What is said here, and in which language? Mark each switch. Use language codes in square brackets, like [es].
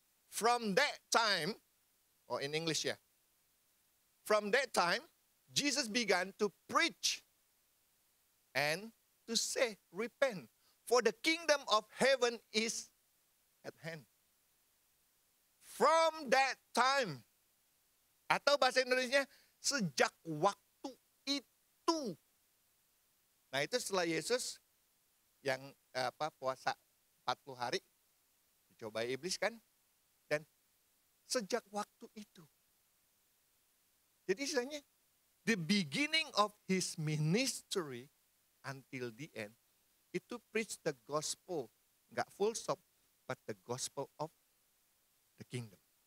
[en] From that time, in English ya. From that time, Jesus began to preach and to say, repent, for the kingdom of heaven is at hand. From that time, [id] atau bahasa Indonesia, sejak waktu itu. Nah itu setelah Yesus yang puasa 40 hari, dicobai iblis kan, dan sejak waktu itu. Jadi istilahnya, [en] the beginning of his ministry until the end, [id] itu [en] preach the gospel, [id] nggak [en] full stop, but the gospel of the kingdom.